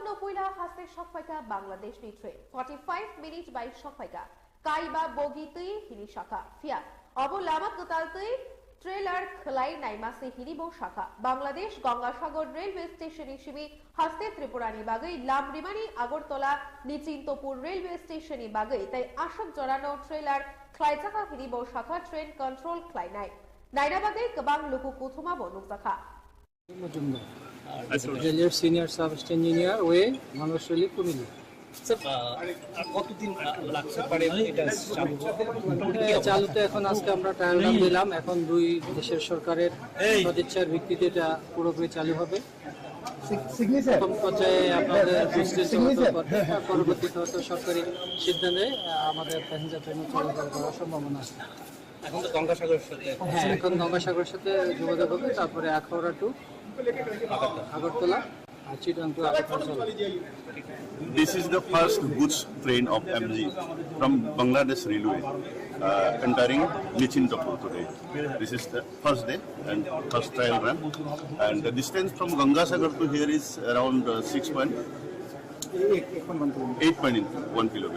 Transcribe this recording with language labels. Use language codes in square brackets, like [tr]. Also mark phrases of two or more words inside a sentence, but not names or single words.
[trp] no puila haste shopfaika Bangladesh ni train 45 minutes by shopfaika kaiba bogi tui hini shaka fia obo lama kutal tui trailer khlai naima se hini bo shaka Bangladesh Gangasagar railway station hisabe haste Tripura ni bagai lamrimani Agartala Nichintopur railway station ni bagai tai ashok jorano trailer Klaitaka Hiribo Shaka train control Klainai. Nainabade Kabang Luku Kutuma Bonukaka. [bn] রেলের সিনিয়র সাব ইঞ্জিনিয়ার ওয়ে মানুষলি কুমিল্লা। কতদিন লাগছে পারে এটা চালুতে? এখন আজকে আমরা ট্রায়াল রান দিলাম, এখন দুই দেশের সরকারের সদিচ্ছার ভিত্তিতে এটা পুরোপুরি চালু হবে। প্রথম পর্যায়ে আপনাদের পরবর্তীতে হয়তো সরকারি সিদ্ধান্তে আমাদের প্যাসেঞ্জার ট্রেন চলাচল করার সম্ভাবনা আছে। এখন তো গঙ্গাসাগরের সাথে, হ্যাঁ, এখন গঙ্গাসাগরের সাথে যোগাযোগ হবে, তারপরে আখাউড়া টু আগরতলা আর চিটাং টু আগরতলা। [en] This is the first goods train of MG from Bangladesh Railway entering Nichintopur today. This is the first day and first trial run, and the distance from Gangasagar to here is around 8.1 kilometer.